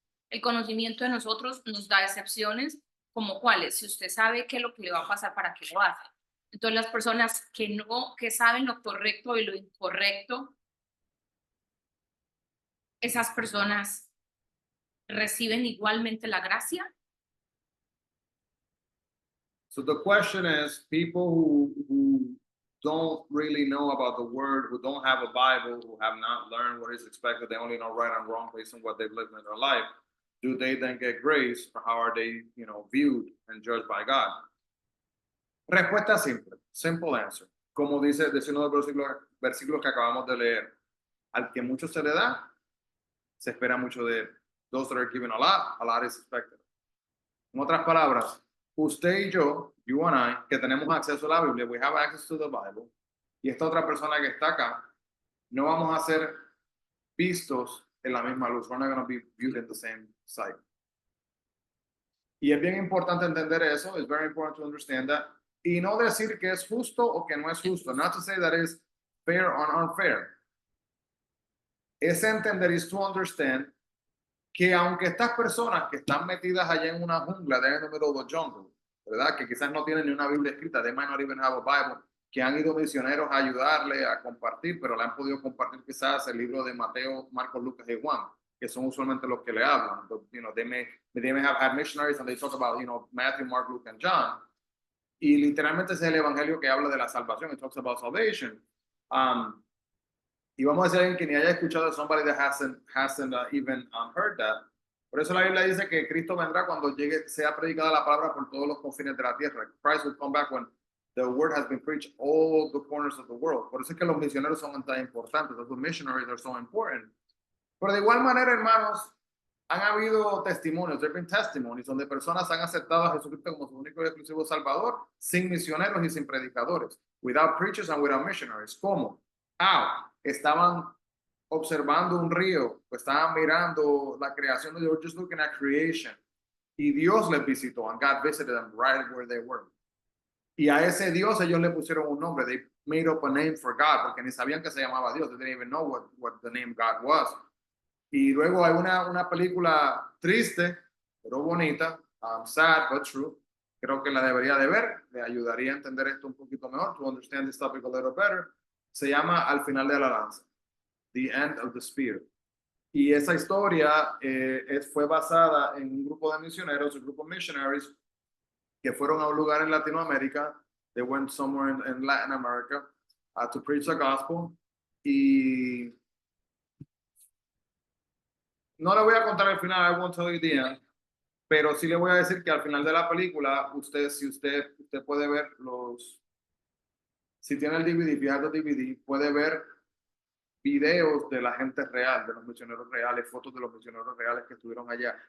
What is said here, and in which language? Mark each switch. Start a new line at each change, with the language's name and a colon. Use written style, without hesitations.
Spanish: El conocimiento de nosotros nos da excepciones, como cuáles. Si usted sabe qué es lo que le va a pasar, ¿para qué lo hace? Entonces, las personas que saben lo correcto y lo incorrecto, esas personas reciben igualmente la gracia.
English: So the question is, people who don't really know about the word, who don't have a Bible, who have not learned what is expected, they only know right and wrong based on what they've lived in their life, do they then get grace, or how are they, viewed and judged by God?
Spanish: Respuesta simple,
English: simple answer.
Spanish: Como dice uno de los versículos que acabamos de leer, al que mucho se le da, se espera mucho de él.
English: Those that are given a lot is expected.
Spanish: En otras palabras, usted y yo,
English: you and I,
Spanish: que tenemos acceso a la Biblia,
English: we have access to the Bible,
Spanish: y esta otra persona que está acá, no vamos a ser vistos en la misma luz.
English: We're not going to be viewed in the same sight.
Spanish: Y es bien importante entender eso.
English: It's very important to understand that.
Spanish: Y no decir que es justo o que no es justo.
English: Not to say that it's fair or unfair.
Spanish: Es entender,
English: is to understand
Spanish: que aunque estas personas que están metidas allá en una jungla,
English: they're in the middle of the jungle,
Spanish: ¿verdad? Que quizás no tienen ni una Biblia escrita,
English: they might not even have a Bible,
Spanish: que han ido misioneros a ayudarle a compartir, pero le han podido compartir quizás el libro de Mateo, Marcos, Lucas y Juan, que son usualmente los que le hablan.
English: But, they may have had missionaries and they talk about, Matthew, Mark, Luke, and John.
Spanish: Y literalmente ese es el evangelio que habla de la salvación.
English: It talks about salvation.
Spanish: Y vamos a decir a alguien que ni haya escuchado de
English: somebody that hasn't even heard that.
Spanish: Por eso la Biblia dice que Cristo vendrá cuando sea predicada la palabra por todos los confines de la tierra.
English: Christ will come back when the word has been preached all the corners of the world.
Spanish: Por eso es que los misioneros son tan importantes. Los
English: missionaries are so important.
Spanish: Pero de igual manera, hermanos, han habido testimonios, there have been testimonies, donde personas han aceptado a Jesucristo como su único y exclusivo Salvador, sin misioneros y sin predicadores.
English: Without preachers and without missionaries.
Spanish: ¿Cómo?
English: How?
Spanish: Estaban observando un río, estaban mirando la creación,
English: they were just looking at creation.
Spanish: Y Dios les visitó,
English: and God visited them right where they were.
Spanish: Y a ese Dios ellos le pusieron un nombre.
English: They made up a name for God,
Spanish: porque ni sabían que se llamaba Dios.
English: They didn't even know what the name God was.
Spanish: Y luego hay una película triste, pero bonita,
English: sad but true.
Spanish: Creo que la debería de ver, le ayudaría a entender esto un poquito mejor,
English: to understand this topic a little better.
Spanish: Se llama Al final de la lanza, The End of the Spear. Y esa historia fue basada en un grupo de misioneros, un grupo de missionaries, que fueron a un lugar en Latinoamérica.
English: They went somewhere in Latin America to preach the gospel.
Spanish: Y no le voy a contar el final,
English: I won't tell you the end,
Spanish: pero sí le voy a decir que al final de la película, si usted puede ver si tiene el DVD, fíjate el DVD, puede ver videos de la gente real, de los misioneros reales, fotos de los misioneros reales que estuvieron allá.